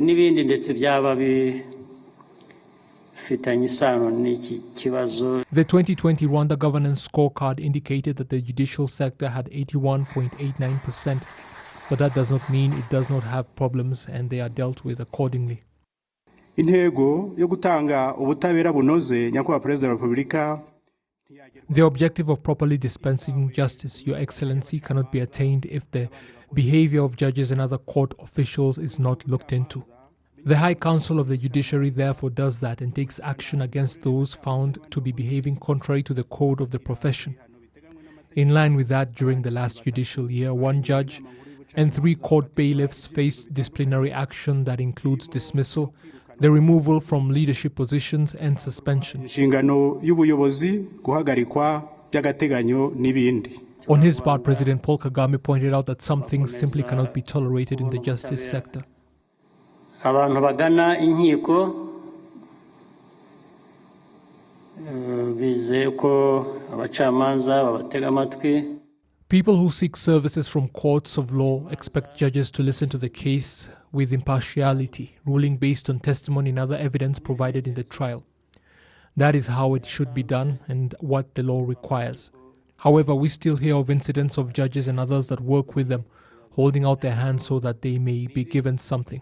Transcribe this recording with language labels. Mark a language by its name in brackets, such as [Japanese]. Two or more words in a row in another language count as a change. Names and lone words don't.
[English] 2020 Rwanda governance scorecard indicated that the judicial sector had 81.89%, but that does not mean it does not have problems and they are dealt with accordingly. [Kinyarwanda] Intego yo gutanga ubutabera bunoze nyakubahwa Perezida wa Repubulika. [English] The objective of properly dispensing justice, Your Excellency, cannot be attained if the behavior of judges and other court officials is not looked into. The High Council of the Judiciary therefore does that and takes action against those found to be behaving contrary to the code of the profession. In line with that, during the last judicial year, 1 judge and 3 court bailiffs faced disciplinary action that includes dismissal, the removal from leadership positions and suspension. On his part, President Paul Kagame pointed out that some things simply cannot be tolerated in the justice sector. [Kinyarwanda] Abantu bagana inkiko bizeye ko abacamanza babatega amatwi. [English] People who seek services from courts of law expect judges to listen to the case with impartiality, ruling based on testimony and other evidence provided in the trial. That is how it should be done and what the law requires. However, we still hear of incidents of judges and others that work with them, holding out their hands so that they may be given something.